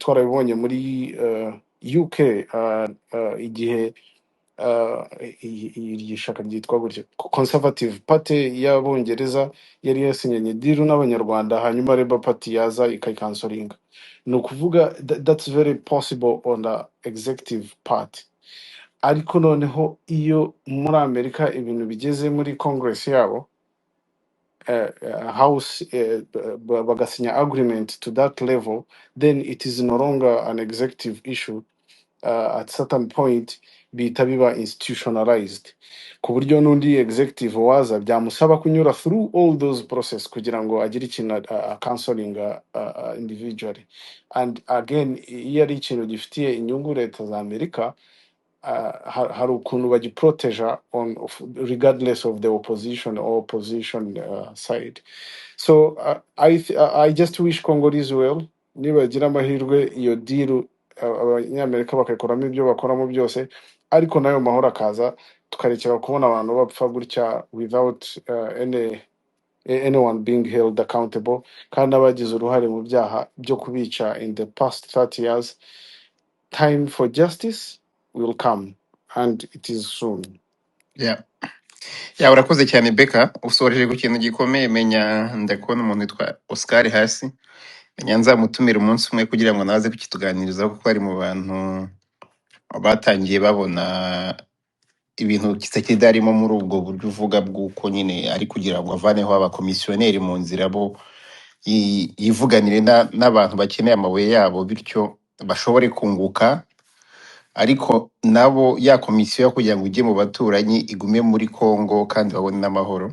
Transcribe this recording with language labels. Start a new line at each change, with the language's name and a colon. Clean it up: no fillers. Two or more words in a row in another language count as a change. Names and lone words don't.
Kinyarwanda: Twarabibonye muri UK igihe iri shaka ryitwa gutyo Conservative Party y'Abongereza yari yasinyanye deal n'abanyarwanda, hanyuma Labour Party yaza ikayikansoringa. Ni ukuvuga
English: that's very possible on the executive part.
Kinyarwanda: Ariko noneho iyo muri Amerika ibintu bigeze muri Congress yabo,
English: House bagasinya agreement to that level, then it is no longer an executive issue. At certain point
Kinyarwanda: bihita biba institutionalized, ku buryo n'undi executive waza byamusaba kunyura
English: through all those process
Kinyarwanda: kugira ngo agire ikintu
English: counseling individually. And again,
Kinyarwanda: iyo ari ikintu gifitiye inyungu leta za Amerika, hari ukuntu bagiproteja
English: on regardless of the opposition or opposition side. So I just wish Congolese well,
Kinyarwanda: nibagira amahirwe iyo deal abanyamerika bakayikoramo ibyo bakoramo byose, ariko nayo mahoro akaza, tukarekera kubona abantu bapfa gutya
English: without anyone being held accountable,
Kinyarwanda: kandi abagize uruhare mu byaha byo kubica
English: in the past 30 years. Time for justice will come, and it is soon. Yeah.
Kinyarwanda: Ya urakoze cyane Beka, usoreje ku kintu gikomeye. Menya ndakubona umuntu witwa Oscar hasi, menya nzamutumira umunsi umwe kugira ngo naze kukituganiriza, kuko ari mu bantu batangiye babona ibintu kisekedarimo muri ubwo buryo uvuga bw'uko nyine ari kugira ngo avaneho abakomisiyoneri mu nzira bo yivuganire n'abantu bakeneye amabuye yabo, bityo bashobore kunguka, ariko nabo ya komisiyo yo kugira ngo ujye mu baturanyi igume muri Congo kandi babone n'amahoro.